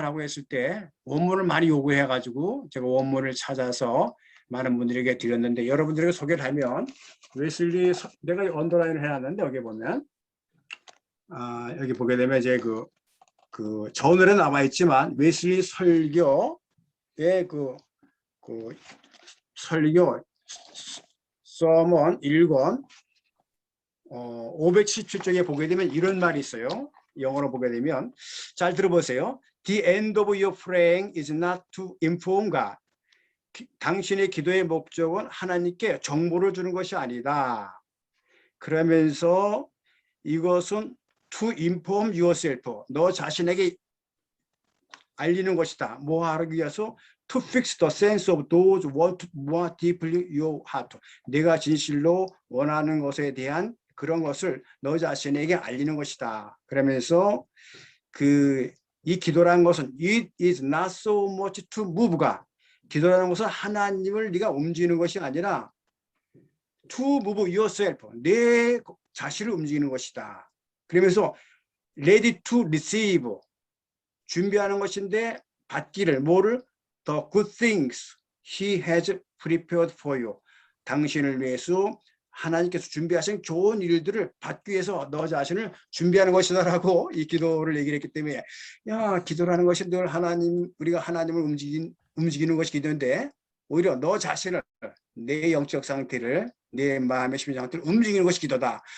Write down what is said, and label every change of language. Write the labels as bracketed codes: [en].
[ko] 라고 했을 때 원문을 많이 요구해 가지고 제가 원문을 찾아서 많은 분들에게 드렸는데, 여러분들에게 소개를 하면 웨슬리, 내가 언더라인을 해놨는데 여기 보면 여기 보게 되면 이제 그 저널에 나와 있지만 웨슬리 설교의 그 설교 서먼 1권 577쪽에 보게 되면 이런 말이 있어요. 영어로 보게 되면, 잘 들어보세요. [en] The end of your praying is not to inform God. [ko] 당신의 기도의 목적은 하나님께 정보를 주는 것이 아니다. 그러면서 이것은 [en] to inform yourself, [ko] 너 자신에게 알리는 것이다. 뭐 하기 위해서? [en] To fix the sense of those what more deeply your heart. [ko] 내가 진실로 원하는 것에 대한 그런 것을 너 자신에게 알리는 것이다. 그러면서 이 기도라는 것은 [en] it is not so much to move God. [ko] 기도라는 것은 하나님을 네가 움직이는 것이 아니라 [en] to move yourself, [ko] 내 자신을 움직이는 것이다. 그러면서 [en] ready to receive, [ko] 준비하는 것인데 받기를, 뭐를? [en] The good things he has prepared for you. [ko] 당신을 위해서 하나님께서 준비하신 좋은 일들을 받기 위해서 너 자신을 준비하는 것이다라고 이 기도를 얘기를 했기 때문에, 기도라는 것이 늘 우리가 하나님을 움직이는 것이 기도인데, 오히려 너 자신을, 내 영적 상태를, 내 마음의 심령 상태를 움직이는 것이 기도다.